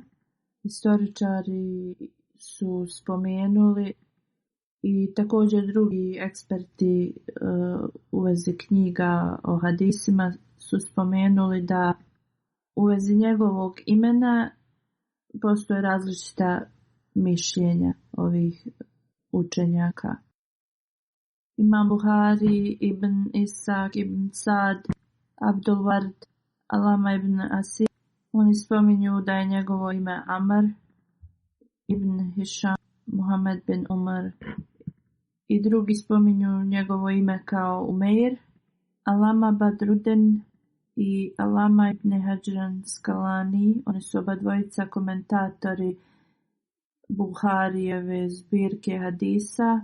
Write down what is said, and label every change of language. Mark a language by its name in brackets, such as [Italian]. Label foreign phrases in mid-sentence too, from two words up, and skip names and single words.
[Bosnian] Historičari su spomenuli i također drugi eksperti u vezi knjiga o hadisima su spomenuli da u vezi njegovog imena postoje različita mišljenja ovih učenjaka. Imam Buhari, Ibn Isak, Ibn Sad, Abdul Ward, Alama ibn Asir, oni spominju da je njegovo ime Amar, Ibn Hisham, Muhammed bin Umar i drugi spominju njegovo ime kao Umeir. Alama Badruddin i Alama ibn Hajar Skalani, oni su oba dvojica komentatori Buharijeve zbirke hadisa.